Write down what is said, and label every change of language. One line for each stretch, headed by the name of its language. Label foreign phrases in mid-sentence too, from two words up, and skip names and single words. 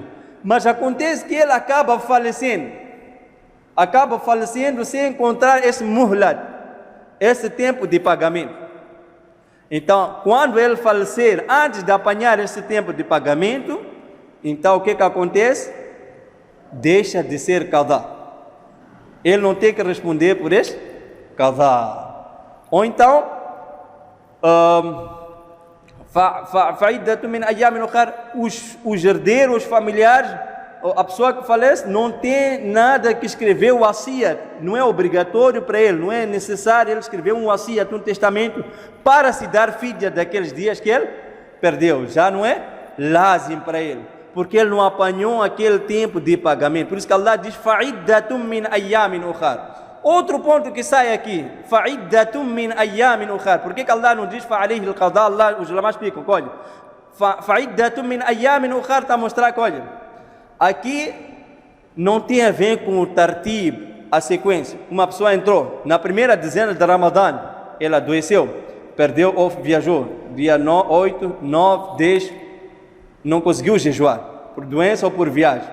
Portuguese: Mas acontece que ele acaba falecendo sem encontrar esse muhlat, esse tempo de pagamento. Então, quando ele falecer, antes de apanhar esse tempo de pagamento, então o que acontece? Deixa de ser qadá. Ele não tem que responder por este qadá. Ou então,
Arabic: fa'iddatum min ayyamin ukhar,
Portuguese: os herdeiros, os familiares, a pessoa que falece não tem nada que escrever o wasiyat, não é obrigatório para ele, não é necessário ele escrever um wasiyat, um testamento para se dar fidya daqueles dias que ele perdeu, já não é lazim para ele, porque ele não apanhou aquele tempo de pagamento. Por isso que Allah diz
Arabic: fa'iddatum min ayyamin ukhar.
Portuguese: Outro ponto que sai aqui,
Arabic: fa'iddatum min ayyamin ukhar.
Portuguese: Por que Allah não diz
Arabic: fa'alayhi al-qadá?
Portuguese: Allah, os ulama explicam, olha,
Arabic: fa'iddatum min ayyamin ukhar
Portuguese: está a mostrar que, olha, aqui não tem a ver com o tartib, a sequência. Uma pessoa entrou na primeira dezena de Ramadã, ela adoeceu, perdeu ou viajou, dia 8, 9, 10, não conseguiu jejuar, por doença ou por viagem.